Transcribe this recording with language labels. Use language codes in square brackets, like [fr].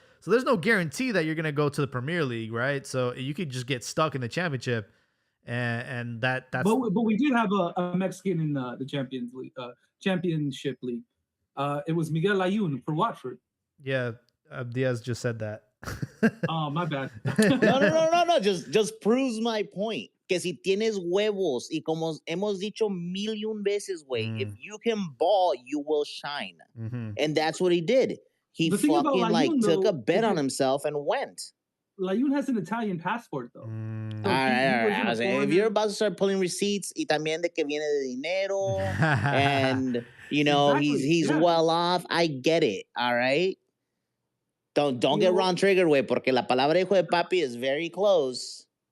[en] So there's no guarantee that you're gonna go to the Premier League, right? So you could just get stuck in the championship. And that's. But we did have a Mexican in the Championship League. It was Miguel Layun for Watford. Yeah, Diaz just said that. Oh, my bad. No. Just proves my point. [es] Que si tienes huevos, y como hemos dicho mil y un veces, güey, [en] if you can ball, you will shine. Mm-hmm. And that's what he did. He fucking Layun, took a bet on himself and went. Layun has an Italian passport, though. So all right. If you're about to start pulling receipts, [es] y también de que viene de dinero, [en] and exactly. he's well off, I get it. All right. Don't get Ron triggered, way, [es] porque la palabra hijo de papi [en] is very close.